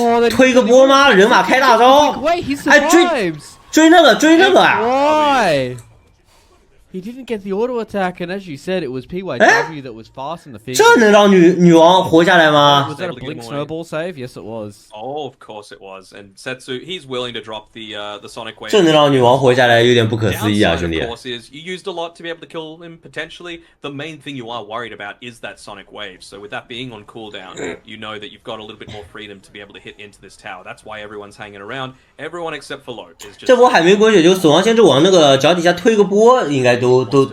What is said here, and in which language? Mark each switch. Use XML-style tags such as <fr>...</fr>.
<zh>推个波吗？人马开大招！哎，追那个啊！</zh> <en>Why? He didn't get the auto attack, and as you said, it was PYW that was fast in the finger.</en> <zh>这能让女王活下来吗</zh> <en>Was that a blink snowball save? Yes, it was. Oh, of course it was. And Setsu, he's willing to drop the Sonic Wave.</en> <zh>这能让女王活下来，有点不可思议啊，兄弟。</zh> <en>Of course, is you used a lot to be able to kill him potentially. The main thing you are worried about is that Sonic Wave. So with that being on cooldown, you know that you've got a little bit more freedom to be able to hit into this tower. That's why everyone's hanging around. Everyone except for Low is just.</en> <zh>这波海绵滚雪球，死亡先知往那个脚底下推个波，应该都。</zh>